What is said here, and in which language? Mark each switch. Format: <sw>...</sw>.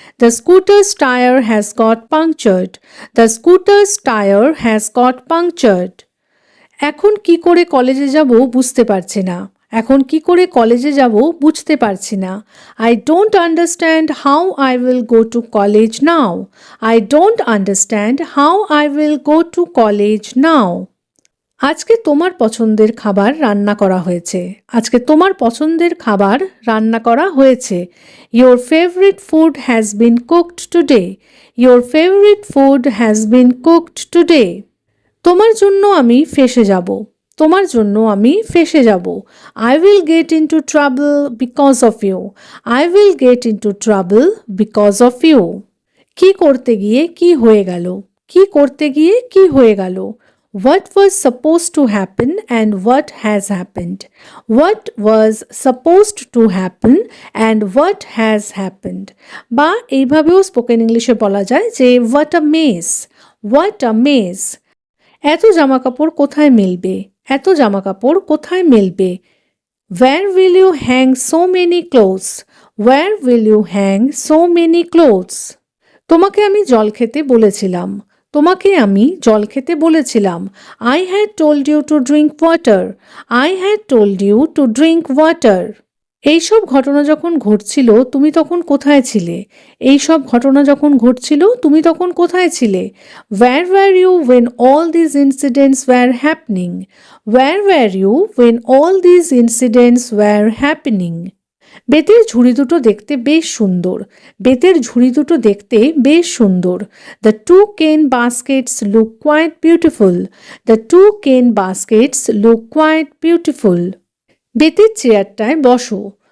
<en>The scooter's tire has got punctured. The scooter's tire has got punctured.</en> <bn>এখন কি করে কলেজে যাব বুঝতে পারছি না। এখন কি করে কলেজে যাব বুঝতে পারছি না।</bn> <en>I don't understand how I will go to college now. I don't understand how I will go to college now.</en> <bn>আজকে তোমার পছন্দের খাবার রান্না করা হয়েছে। আজকে তোমার পছন্দের খাবার রান্না করা হয়েছে।</bn> <en>Your favorite food has been cooked today. Your favorite food has been cooked today.</en> <bn>তোমার জন্য আমি ফেঁসে যাব। তোমার জন্য আমি ফেঁসে যাব।</bn> <en>I will get into trouble because of you. I will get into trouble because of you.</en> <bn>কি করতে গিয়ে কি হয়ে গেল? কি করতে গিয়ে কি হয়ে গেল?</bn> <en>What was supposed to happen and what has happened? What was supposed to happen and what has happened?</en> <bn>বা এইভাবেও স্পোকেন ইংলিশে বলা যায় যে</bn> <en>what a mess. What a mess.</en> <bn>এত জামাকাপড় কোথায় মেলবে? এত জামাকাপড় কোথায় মেলবে?</bn> <en>Where will you hang so many clothes? Where will you hang so many clothes?</en> <bn>তোমাকে আমি জল খেতে বলেছিলাম। তোমাকে আমি জল খেতে বলেছিলাম।</bn> <en>I had told you to drink water. I had told you to drink water.</en> <bn>এইসব ঘটনা যখন ঘটছিল তুমি তখন কোথায় ছিলে? এইসব ঘটনা যখন ঘটছিল তুমি তখন কোথায় ছিলে?</bn> <en>Where were you when all these incidents were happening? Where were you when all these incidents were happening?</en> <bn>বেতের ঝুড়ি দুটো দেখতে বেশ সুন্দর। বেতের ঝুড়ি দুটো দেখতে বেশ সুন্দর।</bn> <en>The two cane baskets look quite beautiful. The two cane baskets look quite beautiful.</en> <bn>বেতের চেয়ারটায় বসো।</bn>